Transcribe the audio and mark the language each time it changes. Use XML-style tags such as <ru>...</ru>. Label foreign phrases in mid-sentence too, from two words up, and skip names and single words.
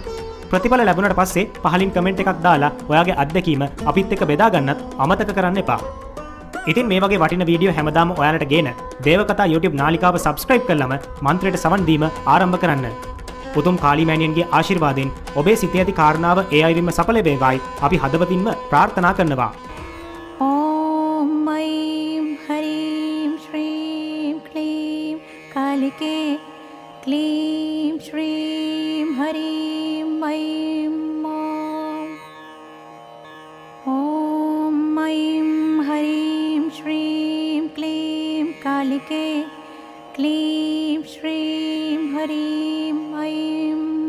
<si>ප්‍රතිඵල ලැබුණට පස්සේ පහලින් කමෙන්ට් එකක් දාලා ඔයාගේ අත්දැකීම අපිත් එක්ක බෙදා ගන්නත් අමතක කරන්න එපා. ඉතින් මේ වගේ වටින වීඩියෝ හැමදාම ඔයාලට ගේන දේවකතා YouTube නාලිකාව subscribe කරලම මන්ත්‍රයට සවන් දීම ආරම්භ කරන්න. උතුම් කාලි මෑණියන්ගේ ආශිර්වාදයෙන් ඔබේ සිතේ ඇති කාරණාව ඒ අයුරින්ම සඵල වේවායි අපි හදවතින්ම ප්‍රාර්ථනා කරනවා.</si> <sa>ॐ ऐं ह्रीं श्रीं क्लीं कालिके क्लीं श्रीं ह्रीं ऐं ॐ ऐं ह्रीं श्रीं क्लीं कालिके क्लीं श्रीं ह्रीं ऐं</sa>